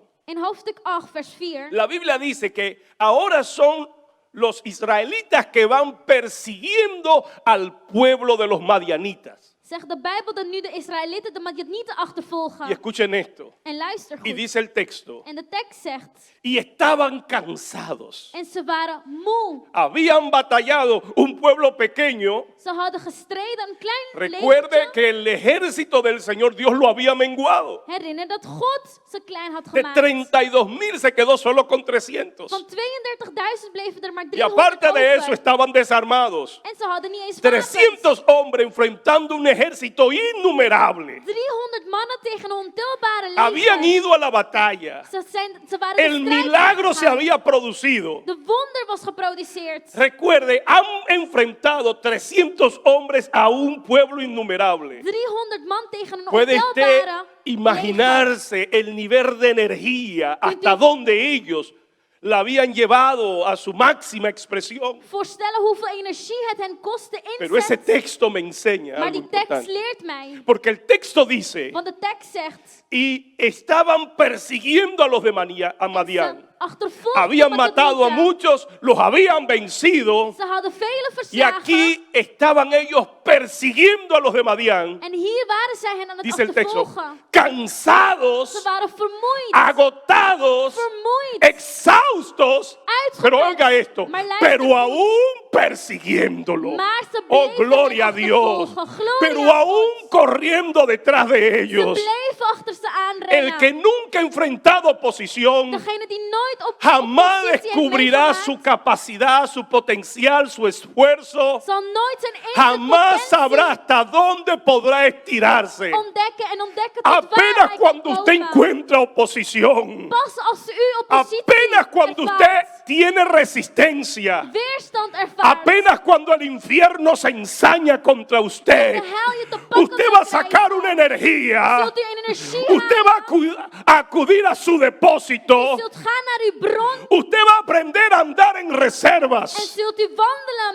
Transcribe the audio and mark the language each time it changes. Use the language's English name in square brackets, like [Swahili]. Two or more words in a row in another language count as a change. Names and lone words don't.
[Dutch] In hoofdstuk 8, vers 4, [Spanish] la Biblia dice que ahora son los israelitas que van persiguiendo al pueblo de los madianitas. [Dutch] zegt de Bijbel dat nu de Israëlieten de Madianieten [Spanish] Y [Dutch] achtervolgen. [Spanish] escuchen esto. [Dutch] En luister [Spanish] Y [Dutch] goed. [Spanish] dice el texto. [Dutch] En de tekst zegt, [Spanish] Y estaban cansados. [Dutch] en ze waren moe. [Spanish] Habían batallado un pueblo pequeño. [Dutch] Ze hadden gestreden, een klein [Spanish] Recuerde [Dutch] legertje. [Spanish] que el ejército del Señor Dios lo había menguado. [Dutch] Herinner dat God ze klein had [Spanish] De [Dutch] gemaakt. [Spanish] 32,000 se quedó solo con 300. [Dutch] Van 32.000 bleven er maar [Spanish] Y [Dutch] 300 [Spanish] aparte de eso [Dutch] over. [Spanish] estaban desarmados. [Dutch] En ze hadden niet eens wapens. [Spanish] 300 hombres enfrentando un ejército innumerable. [Dutch] 300 mannen tegen een ontelbare [Spanish] Habían [Dutch] leger. [Spanish] ido a la batalla. [Dutch] Ze waren de [Spanish] El [Dutch] strijd [Spanish] milagro se [Dutch] aangegaan. [Spanish] había producido. [Dutch] De wonder was geproduceerd. [Spanish] Recuerde, han enfrentado 300 hombres a un pueblo innumerable. [Dutch] 300 man tegen een [Spanish] ¿Puede usted [Dutch] ontelbare leger. [Spanish] imaginarse el nivel de energía hasta donde ellos la habían llevado a su máxima expresión? [Dutch] Voorstellen hoeveel energie het hen kostte [Spanish] Pero ese [Dutch] inzet. [Spanish] texto me enseña [Dutch] Maar [Spanish] algo [Dutch] die tekst [Spanish] importante. [Dutch] leert mij. [Spanish] Porque el texto dice, [Dutch] Want de tekst zegt, [Spanish] y estaban persiguiendo a los de a Madián. [Dutch] ze achtervolgden [Spanish] Habían [Dutch] de [Spanish] matado a [Dutch] Madianieten. [Spanish] muchos, los habían vencido. [Dutch] Ze hadden vele [Spanish] Y [Dutch] verslagen. [Spanish] aquí estaban ellos persiguiendo a los de Madián. [Dutch] En hier waren zij hen aan het [Spanish] Dice el texto, [Dutch] achtervolgen. [Spanish] cansados, [Dutch] Ze waren vermoeid. [Spanish] agotados, [Dutch] Vermoeid. [Spanish] exhaustos. [Dutch] Uitgeput. [Spanish] Pero oiga esto, [Dutch] Maar luister [Spanish] pero [Dutch] goed. [Spanish] aún persiguiéndolo. [Dutch] Maar ze [Spanish] Oh, [Dutch] bleven [Spanish] gloria a [Dutch] hen [Spanish] Dios. [Dutch] achtervolgen. Gloria [Spanish] Pero [Dutch] a [Spanish] aún [Dutch] God. [Spanish] corriendo detrás de [Dutch] Ze [Spanish] ellos. [Dutch] bleven achter ze [Spanish] El [Dutch] aanrennen. [Spanish] que nunca ha enfrentado oposición [Dutch] Degene die nooit op [Spanish] jamás [Dutch] oppositie heeft [Spanish] descubrirá [Dutch] meegemaakt, [Spanish] su capacidad, su potencial, su esfuerzo. [Dutch] zal nooit zijn inzet, [Spanish] Jamás [Dutch] potentie [Spanish] sabrá hasta dónde podrá estirarse. [Dutch] ontdekken en ontdekken tot waar [Spanish] Apenas [Dutch] hij [Spanish] cuando [Dutch] kan [Spanish] usted [Dutch] komen. [Spanish] encuentra oposición. [Dutch] Pas als u oppositie [Spanish] Apenas cuando usted [Dutch] ervaart, [Spanish] tiene resistencia. [Dutch] weerstand ervaart, [Spanish] Apenas cuando el infierno se ensaña contra usted. [Dutch] de hel je te pakken [Spanish] Usted [Dutch] wil [Spanish] va a sacar [Dutch] krijgen, [Spanish] una energía. [Dutch] zult u energie [Spanish] Usted va [Dutch] halen, [Spanish] a acudir a su depósito. [Dutch] zult gaan naar uw bron [Spanish] Usted va a aprender a andar en [Dutch] en [Spanish] reservas. [Dutch] zult u wandelen met